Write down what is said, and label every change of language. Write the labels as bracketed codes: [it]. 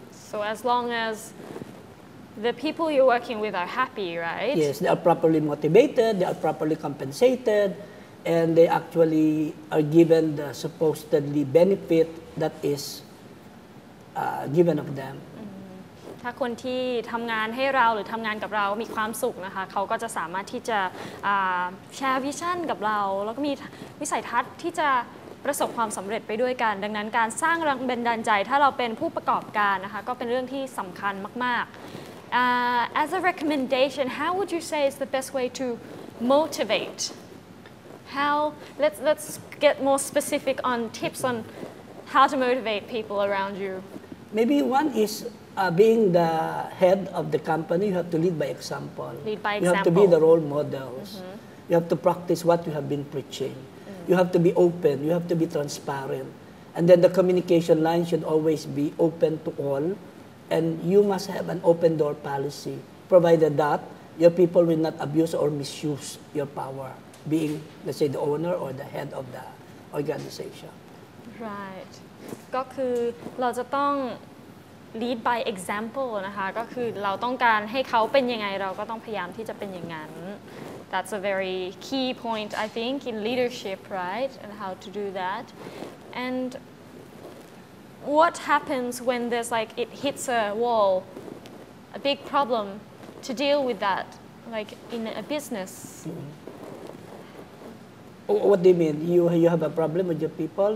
[en] So as long as the people you're working with are happy, right? Yes, they are properly motivated, they are properly compensated, and they actually are given the supposedly benefit that is given of them. [th] ถ้าคนที่ทำงานให้เราหรือทำงานกับเรามีความสุขนะคะเขาก็จะสามารถที่จะแชร์วิชั่นกับเราแล้วก็มีวิสัยทัศน์ที่จะประสบความสำเร็จไปด้วยกันดังนั้นการสร้างแรงบันดาลใจถ้าเราเป็นผู้ประกอบการนะคะก็เป็นเรื่องที่สำคัญมากๆ [en] As a recommendation, how would you say is the best way to motivate? Let's get more specific on tips on how to motivate people around you. Maybe one is being the head of the company, you have to lead by example. Lead by You have to be the role models. You have to practice what you have been preaching. You have to be open. You have to be transparent. And then the communication line should always be open to all. And you must have an open door policy, provided that your people will not abuse or misuse your power, being, let's say, the owner or the head of the organization. Right. [th] ก็คือเราจะต้อง [en] lead by example [th] นะคะก็คือเราต้องการให้เขาเป็นยังไงเราก็ต้องพยายามที่จะเป็นอย่างนั้น [en] That's a very key point I think in leadership, right? And how to do that. And what happens when there's like it hits a wall, a big problem to deal with that, like in a business? What do you mean? You have a problem with your people?